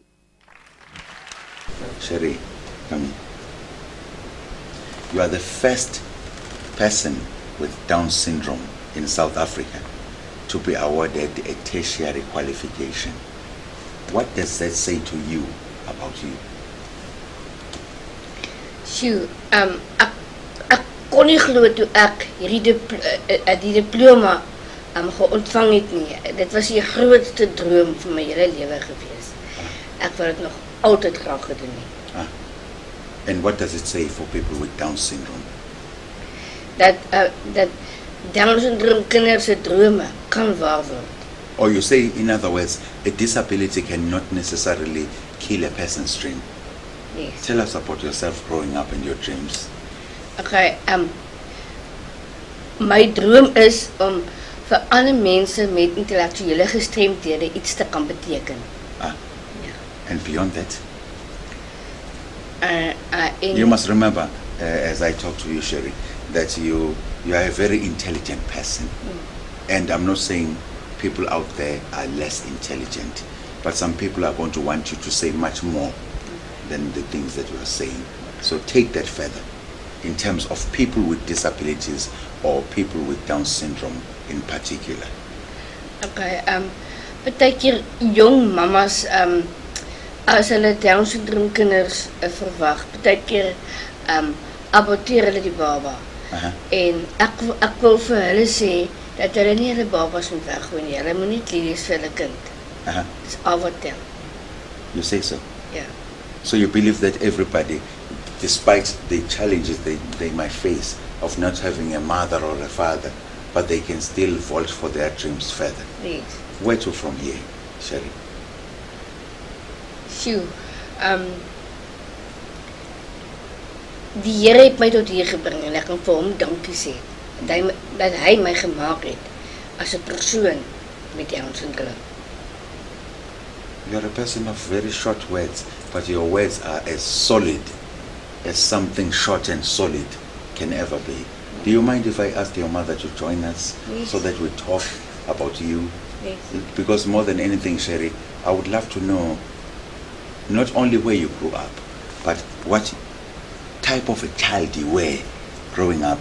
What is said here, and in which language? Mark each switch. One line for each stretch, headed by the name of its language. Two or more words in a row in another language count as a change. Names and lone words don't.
English: Sherry, come in. You are the first person with Down syndrome in South Africa to be awarded a tertiary qualification. What does that say to you about you?
Afrikaans: Sjoe, ek kon nie glo toe ek hierdie die diploma geontvang het nie. Dit was die grootste droom van my hele lewe gewees. Ek wou dit nog altyd graag gedoen het.
English: And what does it say for people with Down syndrome?
Afrikaans: Dat Down syndroom kinders se drome kan waar word.
English: Or you say, in other words, a disability cannot necessarily kill a person's dream. Yes. Tell us about yourself growing up and your dreams.
Afrikaans: Okay, my droom is om vir ander mense met intellektuele gestremdhede iets te kan beteken.
English: And beyond that?
Afrikaans: En
English: You must remember, as I talk to you, Sherry, that you are a very intelligent person. And I'm not saying people out there are less intelligent, but some people are going to want you to say much more than the things that you are saying. So take that further in terms of people with disabilities or people with Down syndrome in particular.
Afrikaans: Okay, partykeer jong mamas as hulle Down syndroom kinders verwag, partykeer aborteer hulle die baba. En ek wil vir hulle sê dat hulle nie hulle babas moet weggooi nie. Hulle moet net lief wees vir hulle kind. Dis al wat tel.
English: You say so? Yeah. So you believe that everybody, despite the challenges they might face of not having a mother or a father, but they can still vault for their dreams further. Yes. Where to from here, Sherry?
Afrikaans: Sjoe, die Here het my tot hier gebring en ek kan vir hom dankie sê dat hy my gemaak het as 'n persoon met Down syndroom.
English: You're a person of very short words, but your words are as solid as something short and solid can ever be. Do you mind if I ask your mother to join us Yes. so that we talk about you? Yes. Because more than anything, Sherry, I would love to know not only where you grew up, but what type of a child you were growing up.